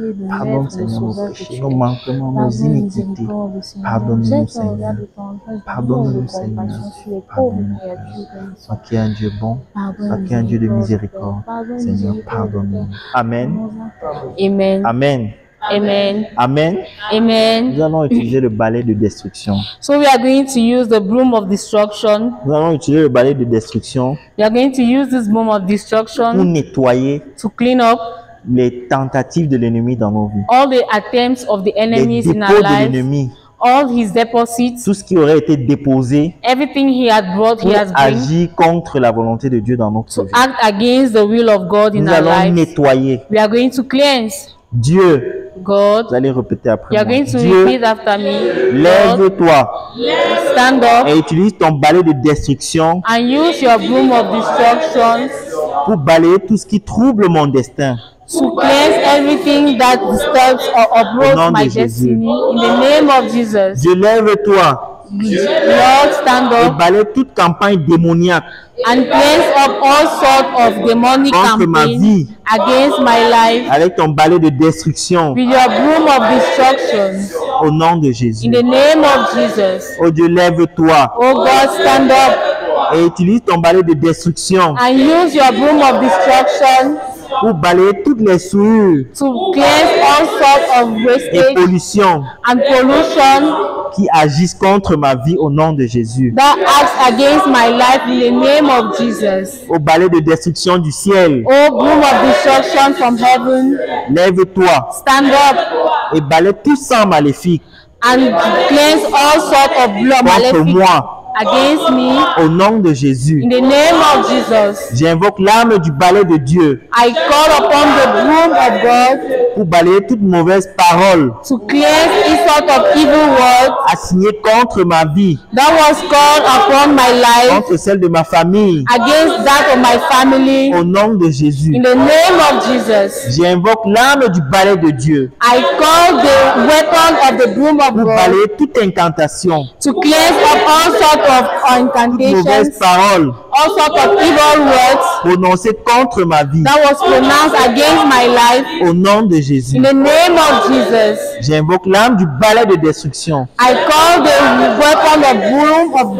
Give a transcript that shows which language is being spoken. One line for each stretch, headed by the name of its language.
French: Pardonne, Seigneur, nos péchés, nos manquements, nos iniquités. Pardonne-nous, Seigneur. Pardonne-nous, Seigneur. Pardonne-nous, Père. Toi qui es un Dieu bon, toi qui es un Dieu de miséricorde, Seigneur, pardonne-nous. Amen. Amen. Amen. Amen. Amen. Amen. Nous allons utiliser le balai de destruction.
English: So we are going to use the broom of destruction.
French: Nous allons utiliser le balai de destruction
English: We are going to use this broom of
French: pour
English: destruction
French: nettoyer
English: to clean up
French: les tentatives de l'ennemi dans nos vies.
English: all the attempts of the
French: Les
English: enemies in
French: dépôts
English: our
French: de
English: lives,
French: l'ennemi,
English: all his deposits,
French: tout ce qui aurait été déposé
English: everything he had brought,
French: pour
English: he has brought
French: agir contre la volonté de Dieu dans notre
English: to
French: vie.
English: act against the will of God in
French: Nous
English: our
French: allons
English: lives.
French: nettoyer.
English: We are going to cleanse.
French: Dieu, vous
English: God,
French: allez répéter après
English: you are
French: moi.
English: going to
French: Dieu,
English: repeat after me. God,
French: lève-toi
English: stand up
French: et utilise ton balai de destruction
English: and use your broom of destruction
French: pour balayer tout ce qui trouble mon destin.
English: to cleanse everything that disturbs or
French: Au nom de
English: my
French: Jésus.
English: destiny in the name of Jesus.
French: Dieu, lève-toi
English: Lord, stand
French: et
English: up
French: balaye toute campagne démoniaque
English: and cleanse up all sorts of demonic
French: contre ma
English: campaign
French: vie
English: against my life
French: avec ton balai de destruction
English: with your broom of destruction.
French: au nom de Jésus.
English: In the name of Jesus.
French: Oh Dieu, lève-toi
English: Oh God, stand up
French: et utilise ton balai de destruction
English: and use your broom of destruction
French: pour balayer toutes les souillures
English: to cleanse all sorts of
French: et
English: wastage
French: pollutions
English: and pollution
French: qui agissent contre ma vie au nom de Jésus.
English: that acts against my life in the name of Jesus.
French: Au balai de destruction du ciel,
English: Oh broom of destruction from heaven,
French: lève-toi
English: stand up
French: et balaye tout sang maléfique
English: and cleanse all sorts of blood
French: contre
English: malefic
French: moi
English: against me
French: au nom de Jésus.
English: in the name of Jesus.
French: J'invoque l'arme du balai de Dieu
English: I call upon the broom of God
French: pour balayer toute mauvaise parole
English: to cleanse any sort of evil word
French: assignée contre ma vie,
English: that was called upon my life
French: contre celle de ma famille,
English: against that of my family
French: au nom de Jésus.
English: in the name of Jesus.
French: J'invoque l'arme du balai de Dieu
English: I call the weapon of the broom of
French: pour
English: God
French: balayer toute incantation,
English: to cleanse up all sorts of
French: toute mauvaise
English: incantations,
French: parole
English: all sorts of evil words
French: prononcée contre ma vie,
English: that was pronounced against my life
French: au nom de Jésus.
English: in the name of Jesus.
French: J'invoque l'arme du balai de destruction
English: I call the weapon of broom of